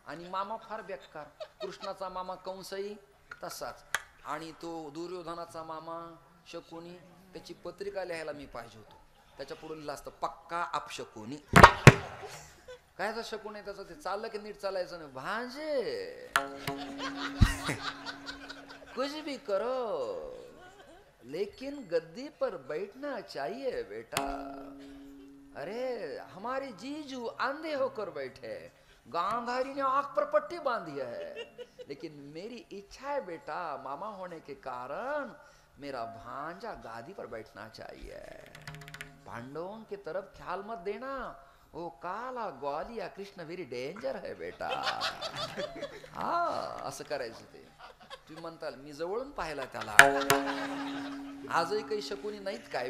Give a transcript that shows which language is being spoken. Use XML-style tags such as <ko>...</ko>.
<mr>आणि मामा फार बेकार. कृष्णाचा मामा कंसही तसाच. आणि तो दुर्योधनाचा मामा शकुनी, त्याची पत्रिका लिहायला मी पाहिजे होतो. त्याच्या पुढे लिहिलं असतं पक्का अपशकुनी. काय शकुन आहे त्याचं? ते चाललं की नीट चालायचं नाही.</mr> <hi>भांजे कुछ भी करो लेकिन गद्दी पर बैठना चाहिए बेटा. अरे हमारे जीजू अंधे होकर बैठे, गांधारी ने आंख पर पट्टी बांधी है, लेकिन मेरी इच्छा है बेटा, मामा होने के कारण मेरा भांजा गादी पर बैठना चाहिए. पांडवों की तरफ ख्याल मत देना, ओ काला ग्वालिया कृष्ण</hi> <en>very danger</en> <hi>है बेटा.</hi> <mr>हा असं करायचं ते. तुम्ही म्हणताल मी जवळून पाहिला त्याला, आजही काही शकुनी नाहीत काय?</mr>